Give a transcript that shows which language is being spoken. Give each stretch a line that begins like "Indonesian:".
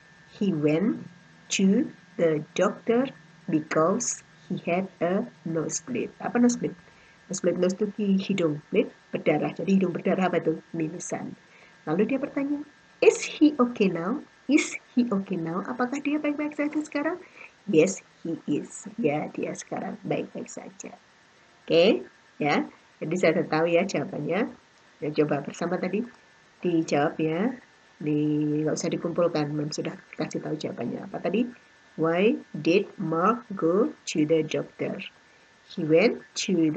English: He went to the doctor because he had a nosebleed.
Indonesian: Apa nosebleed? Nosebleed, nose itu hidung, bleed berdarah. Jadi hidung berdarah apa itu? Mimisan. Lalu dia bertanya,
English: is he okay now? Is he okay now?
Indonesian: Apakah dia baik-baik saja sekarang?
English: Yes, he is.
Indonesian: Ya, dia sekarang baik-baik saja. Oke, ya. Jadi saya tahu ya jawabannya. Ya, coba bersama tadi dijawab ya. Nggak usah dikumpulkan, Mem sudah kasih tahu jawabannya. Apa tadi?
English: Why did Mark go to the doctor? He went to the